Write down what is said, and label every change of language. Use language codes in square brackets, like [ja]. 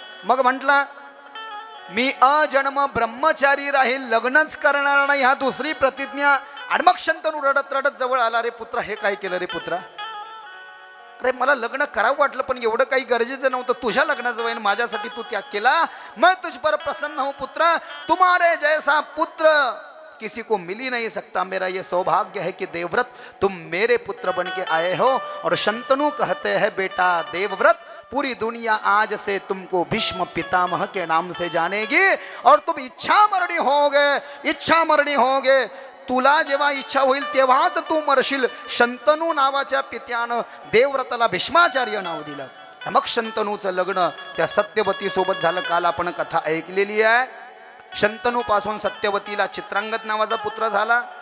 [mr] मग म्हटला मी अजन्म ब्रह्मचारी राहील, लग्नच करणार नाही. हा दुसरी प्रतिज्ञा. आणि मग शंतनू रडत रडत जवळ आला. रे पुत्रा हे काय केलं रे पुत्रा? अरे मला लग्न करावं वाटलं पण एवढं काही गरजेचं नव्हतं. तुझ्या लग्नाचं वय माझ्यासाठी तू त्याग केला. [hi] मैं तुझ पर प्रसन्न हूं पुत्र. तुम्हारे जैसा पुत्र किसी को मिल ही नहीं सकता. मेरा ये सौभाग्य है कि देवव्रत तुम मेरे पुत्र बन के आए हो. और शंतनु कहते हैं बेटा देवव्रत पूरी दुनिया आज से तुमको भीष्म पितामह के नाम से जानेगी और तुम इच्छा मरणी होगे, इच्छा मरणी होगे. [mr] तुला जेव्हा इच्छा होईल तेव्हाच तू मरशील. शंतनू नावाच्या पित्यानं देवव्रताला भीष्माचार्य नाव दिलं. मग शंतनूचं लग्न त्या सत्यवती सोबत झालं. काल आपण कथा ऐकलेली आहे. शंतनू पासून सत्यवतीला चित्रांगद नावाचा पुत्र झाला.